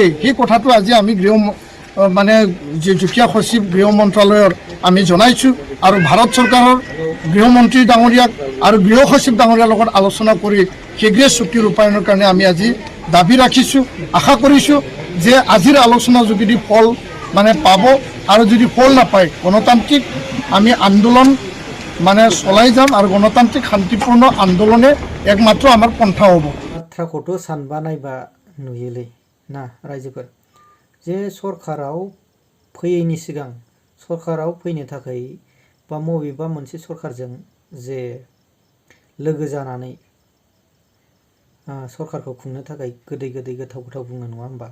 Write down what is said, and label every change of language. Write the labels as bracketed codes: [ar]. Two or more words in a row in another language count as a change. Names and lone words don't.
[as] সেই কথাটো আজি আমি যুটীয়া সচিব গৃহ মন্ত্ৰালয়ৰ আমি জনাইছোঁ, আৰু ভাৰত চৰকাৰৰ গৃহমন্ত্ৰী ডাঙৰীয়াক আৰু গৃহ সচিব ডাঙৰীয়াৰ লগত আলোচনা কৰি শীঘ্ৰে চুক্তি ৰূপায়ণৰ কাৰণে আমি আজি দাবী ৰাখিছোঁ। আশা কৰিছোঁ যে আজিৰ আলোচনাৰ যোগেদি ফল পাব, আৰু যদি ফল নাপায় গণতান্ত্ৰিক আমি আন্দোলন চলাই যাম, আৰু গণতান্ত্ৰিক শান্তিপূৰ্ণ আন্দোলনে একমাত্ৰ আমাৰ পন্থা হ'ব। [brx] बाथ्राखौथ' सानबा नायबा नुयोलै ना रायजोफोर, जे सरकाराव फैयैनि सिगां सरकाराव फैनो थाखाय बा बबेबा मोनसे सरकारजों जे लोगो जानानै सरकारखौ खुंनो थाखाय गोदै गोदै गोथाव गोथाव बुङो, नङा होमबा?